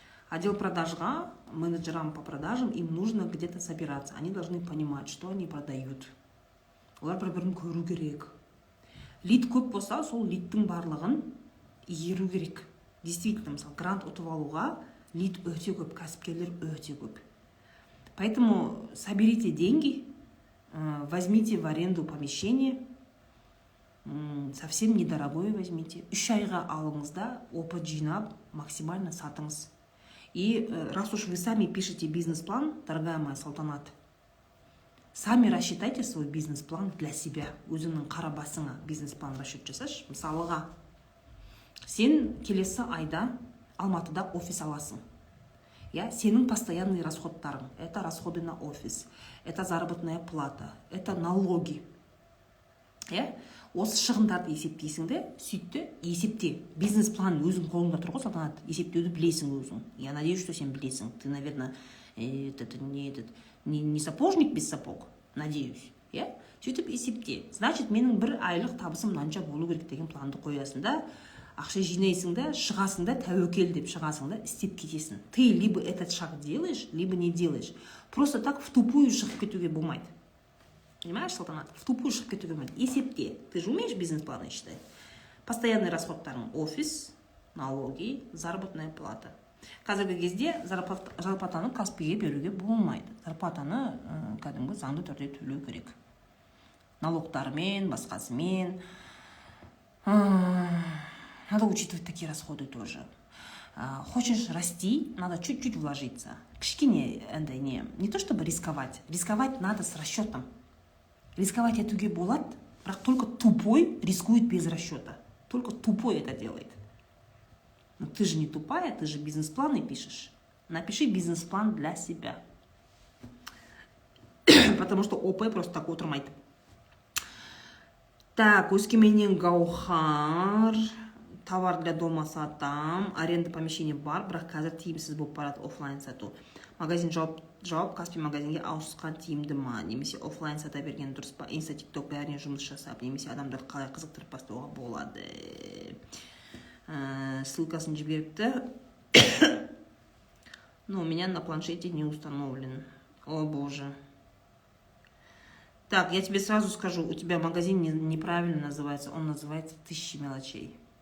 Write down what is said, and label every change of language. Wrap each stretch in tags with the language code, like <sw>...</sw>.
<ru>Отдел продажға, менеджерам по продажам, им нужно где-то собираться. Они должны понимать, что они продают.</ru> <kk>Олар бір-бірін көру керек. Лид көп болса, сол лидтің барлығын еру керек. Действительно, мысалы, грант ұтып алуға лид өте көп, кәсіпкерлер өте көп.</kk> <ru>Поэтому соберите деньги, возьмите в аренду помещение, совсем недорогое возьмите.</ru> <kk>3 айға алыңызда опыт жинап, максимально сатыңыз.</kk> <ru>И раз уж вы сами пишете бизнес-план, дорогая моя Салтанат, сами рассчитайте свой бизнес-план для себя.</ru> <kk>Өзіңнің қара басыңа бизнес-план расчет жасаш. Мысалыға, сен келесі айда Алматыда офис аласың. Сенің</kk> <ru>постоянные</ru> <kk>расходтарың.</kk> <ru>Это расходы на офис, это заработная плата, это налоги.</ru> <kk>Осы шығындарды есептейсің де, сөйтті, есепте. Бизнес-план өзің қолыңда тұр ғой, Салтанат, есептеуді білесің өзің.</kk> <ru>Я надеюсь, что</ru> <kk>сен білесің.</kk> <ru>Ты, наверное, не сапожник без сапог, надеюсь.</ru> <kk>Сөйтіп есепте.</kk> <ru>Значит,</ru> <kk>менің бір айлық табысым мынанша болу керек деген планды қоясың да, ақша жинайсың да, шығасың да, тәуекел деп шығасың да, істеп кетесің.</kk> <ru>Ты либо этот шаг делаешь, либо не делаешь. Просто так в тупую</ru> <kk>шығып кетуге болмайды.</kk> <ru>Понимаешь, Салтанат? В тупую шығып кетуге болмайды.</ru> <kk>Есепте.</kk> <ru>Ты же умеешь бизнес-планы считать? Постоянный расходтарың: офис, налоги, заработная плата.</ru> <kk>Қазіргі кезде зарплатаны каспиге беруге болмайды. Зарплатаны кәдімгі заңды түрде төлеу керек. Налогтармен, басқасымен.</kk> <ru>Надо учитывать такие расходы тоже. Хочешь расти, надо чуть-чуть вложиться.</ru> <kk>Кішкене,</kk> <ru>не то чтобы рисковать. Рисковать надо с расчетом. Рисковать</ru> <kk>етуге болады, бірақ</kk> <ru>только тупой рискует без расчета. Только тупой это делает. Но ты же не тупая, ты же бизнес-планы пишешь. Напиши бизнес-план для себя. Потому что ОП просто так</ru> <kk>отырмайды.</kk> <ru>Так, өскеменнен Гаухар. товар для дома</ru> <kk>сатам, аренда помещения бар, бірақ қазір тиімсіз болып барады офлайн сату. Магазин жауап Каспий магазинге ауысқан тиімді ма, немесе офлайн сата берген дұрыс па? Инста, тикток бәріне жұмыс жасап, немесе адамдарды қалай қызықтырып бастауға болады? Ссылкасын жіберіпті.</kk> <ru>Но у меня на планшете не установлен. О боже. Так, я тебе сразу скажу, у тебя магазин неправильно называется. Он называется «Тысячи мелочей».</ru>